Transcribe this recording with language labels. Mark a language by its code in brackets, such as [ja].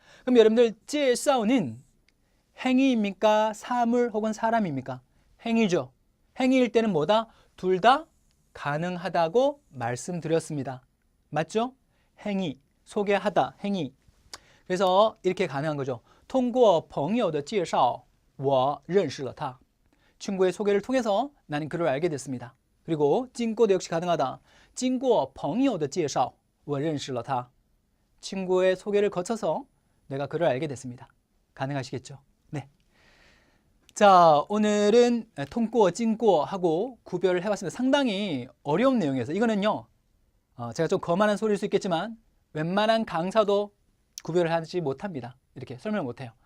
[ko] 그럼 여러분들 介绍는 행위입니까? 사물 혹은 사람입니까? 행위죠. 행위일 때는 뭐다? 둘 다 가능하다고 말씀드렸습니다. 맞죠? 행위, 소개하다, 행위. 그래서 이렇게 가능한 거죠. [zh] 通过朋友的介绍我认识了他. [ko] 친구의 소개를 통해서 나는 그를 알게 됐습니다. 그리고 经过도 역시 가능하다. [zh] 经过朋友的介绍我认识了他. [ko] 친구의 소개를 거쳐서 내가 그를 알게 됐습니다. 가능하시겠죠? 네. 자, 오늘은 통꼬, 찡꼬하고 구별을 해봤습니다. 상당히 어려운 내용이어서 이거는요, 제가 좀 거만한 소리일 수 있겠지만 웬만한 강사도 구별을 하지 못합니다. 이렇게 설명을 못해요.